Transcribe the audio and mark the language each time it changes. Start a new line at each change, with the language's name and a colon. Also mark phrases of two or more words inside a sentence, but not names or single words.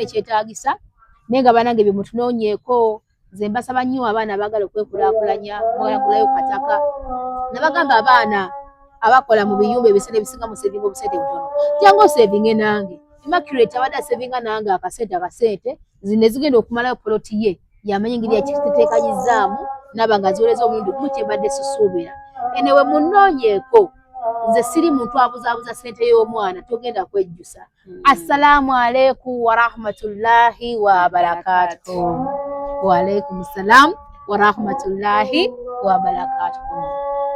Ganda: ekyetaagisa naye nga banange bye mutunoonyeeko nze mbasaba nnyo abaana abaagala okwekulaakulanya mwagala kulayo kataka nabagamba abaana abakola mu biyumba ebiseera ebisinga mu sevinga obusente butono jangu osevinge nange Immaculate abadde asevinga nange akasente zine zigenda okumalayo poloti ye yamanye engeri yakiteteekanyizaamu naba nga ziwoleza omulundi gumu kyembadde sisuubira enewe munoonyeeko nze siri muntu abuzaabuza ssente y'omwana togenda kwejjusa.
Arabic: السلام عليكم ورحمة الله وبركاته. وعليكم السلام ورحمة الله وبركاته.